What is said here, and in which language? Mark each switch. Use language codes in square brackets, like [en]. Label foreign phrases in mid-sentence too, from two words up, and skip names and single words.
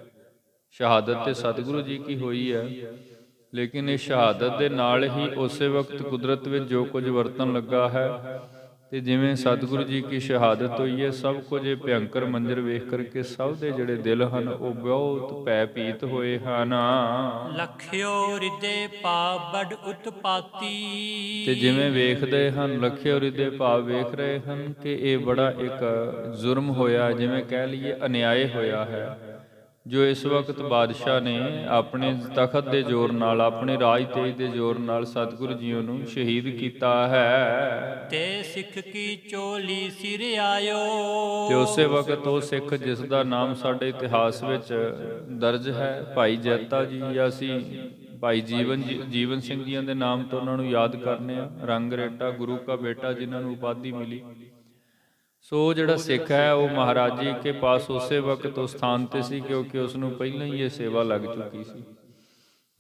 [pa] ਸ਼ਹਾਦਤ ਤੇ ਸਤਿਗੁਰੂ ਜੀ ਕੀ ਹੋਈ ਹੈ, ਲੇਕਿਨ ਇਹ ਸ਼ਹਾਦਤ ਦੇ ਨਾਲ ਹੀ ਉਸੇ ਵਕਤ ਕੁਦਰਤ ਵਿੱਚ ਜੋ ਕੁਝ ਵਰਤਣ ਲੱਗਾ ਹੈ, ਤੇ ਜਿਵੇਂ ਸਤਿਗੁਰੂ ਜੀ ਕੀ ਸ਼ਹਾਦਤ ਹੋਈ ਹੈ, ਸਭ ਕੁਝ ਇਹ ਭਿਅੰਕਰ ਮੰਜ਼ਰ ਵੇਖ ਕਰਕੇ ਸਭ ਦੇ ਜਿਹੜੇ ਦਿਲ ਹਨ ਉਹ ਬਹੁਤ ਭੈ-ਭੀਤ ਹੋਏ ਹਨ। [bra] लख्यो हृदय पा बड़ उत्पाती, [pa] ਤੇ ਜਿਵੇਂ ਵੇਖਦੇ ਹਨ [bra] ਲੱਖਿਓ ਹਿਰਦੇ [pa] ਭਾਵ ਵੇਖ ਰਹੇ ਹਨ ਕਿ ਇਹ ਬੜਾ ਇੱਕ ਜ਼ੁਰਮ ਹੋਇਆ, ਜਿਵੇਂ ਕਹਿ ਲਈਏ ਅਨਿਆਏ ਹੋਇਆ ਹੈ, ਜੋ ਇਸ ਵਕਤ ਬਾਦਸ਼ਾਹ ਨੇ ਆਪਣੇ ਤਖਤ ਦੇ ਜ਼ੋਰ ਨਾਲ, ਆਪਣੇ ਰਾਜ ਤੇਜ ਦੇ ਜ਼ੋਰ ਨਾਲ ਸਤਿਗੁਰੂ ਜੀ ਨੂੰ ਸ਼ਹੀਦ ਕੀਤਾ ਹੈ। [bra] ते सिख की चोली सिर आयो, [pa] ਤੇ ਉਸੇ ਵਕਤ ਉਹ ਸਿੱਖ ਜਿਸ ਦਾ ਨਾਮ ਸਾਡੇ ਇਤਿਹਾਸ ਵਿੱਚ ਦਰਜ ਹੈ, ਭਾਈ ਜੈਤਾ ਜੀ, ਜਾਂ ਅਸੀਂ ਭਾਈ ਜੀਵਨ ਸਿੰਘ ਜੀਆਂ ਦੇ ਨਾਮ ਤੋਂ ਉਹਨਾਂ ਨੂੰ ਯਾਦ ਕਰਨੇ ਆ, ਰੰਗ ਰੇਟਾ ਗੁਰੂ ਕਾ ਬੇਟਾ ਜਿਨ੍ਹਾਂ ਨੂੰ ਉਪਾਧੀ ਮਿਲੀ। ਸੋ ਜਿਹੜਾ ਸਿੱਖ ਹੈ ਉਹ ਮਹਾਰਾਜ ਜੀ ਕੇ ਪਾਸ ਉਸੇ ਵਕਤ ਉਸ ਸਥਾਨ ਤੇ ਸੀ, ਕਿਉਂਕਿ ਉਸ ਨੂੰ ਪਹਿਲਾਂ ਹੀ ਇਹ ਸੇਵਾ ਲੱਗ ਚੁੱਕੀ ਸੀ।